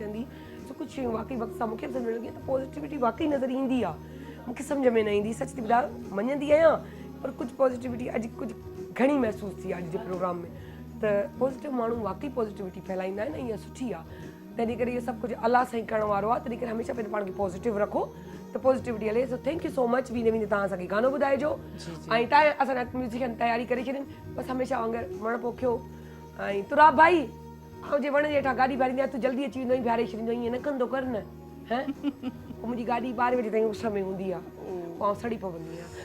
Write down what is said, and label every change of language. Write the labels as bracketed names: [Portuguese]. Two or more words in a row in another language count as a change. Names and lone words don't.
[Sindhi] चवंदी सो कुझु शयूं वाक़ई वक़्त सां मूंखे बि सम्झ लॻी त पॉज़िटिविटी वाक़ई नज़र ईंदी आहे मूंखे सम्झ में न ईंदी सच थी ॿुधायो मञंदी आहियां पर कुझु पॉज़िटिविटी अॼु कुझु घणी महसूसु थी आहे अॼु जे प्रोग्राम में त पॉज़िटिव माण्हू वाक़ई पॉज़िटिविटी फैलाईंदा आहिनि ऐं इहा सुठी आहे तॾहिं करे इहो सभु कुझु अलाह सां ई करण वारो आहे तॾहिं करे हमेशह पंहिंजे पाण खे पॉज़िटिव रखो त पॉज़िटिविटी हले सो [English] thank you so much [Sindhi] वेंदे तव्हां असांखे गानो ॿुधाइजो ऐं तव्हां असांजा म्यूज़िशियन तयारी करे छॾनि बसि हमेशह वांगुरु वण पोखियो ऐं तुराब भाई ऐं जे वण जे हेठां गाॾी ॿारींदी आहे तूं जल्दी अची वेंदो आहीं बीहारे छॾींदो आहीं, ईअं न कंदो कर न हैं पोइ मुंहिंजी गाॾी 12 बजे ताईं उस में हूंदी आहे पोइ सड़ी पवंदी आहियां।